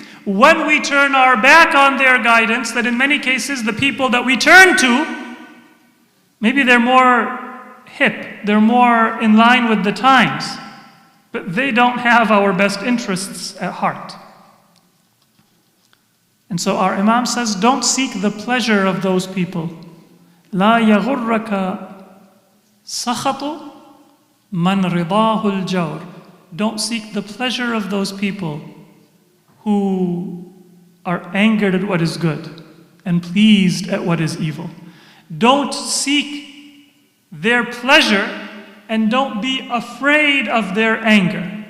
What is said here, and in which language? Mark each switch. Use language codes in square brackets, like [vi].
[en] When we turn our back on their guidance, that in many cases the people that we turn to, maybe they're more hip, they're more in line with the times, but they don't have our best interests at heart. And so our Imam says, don't seek the pleasure of those people. [ar] لا يغرك سخط من رضاه الجور. [en] Don't seek the pleasure of those people who are angered at what is good and pleased at what is evil. Don't seek their pleasure and don't be afraid of their anger.